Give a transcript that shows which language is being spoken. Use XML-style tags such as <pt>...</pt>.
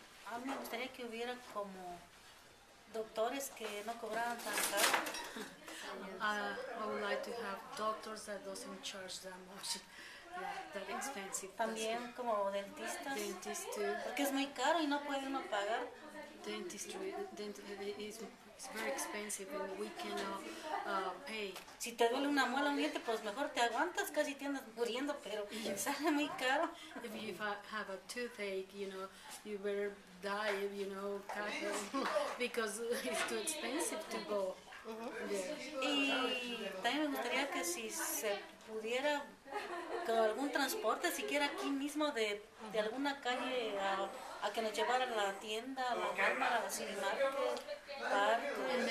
<es>A mí me gustaría que hubiera como doctores que no cobraran tan caro.</es> <en>I would like to have doctors that doesn't charge that much, that expensive.</en> <es>También como dentistas,</es> <en>Dentist too.</en> <es>porque es muy caro y no puede uno pagar.</es> <en>Dentistry is very expensive and we cannot pay.</en> <es>Si te duele una muela o un diente, pues mejor te aguantas, casi te andas muriendo, pero sale muy caro.</es> <en>If you have a toothache, you know, you better die, you know, because it's too expensive to go there.</en> <es>Y también me gustaría que si se pudiera con algún transporte, siquiera aquí mismo de alguna calle a que nos llevara a la tienda, a la Walmart, a la City Market, parque.</es>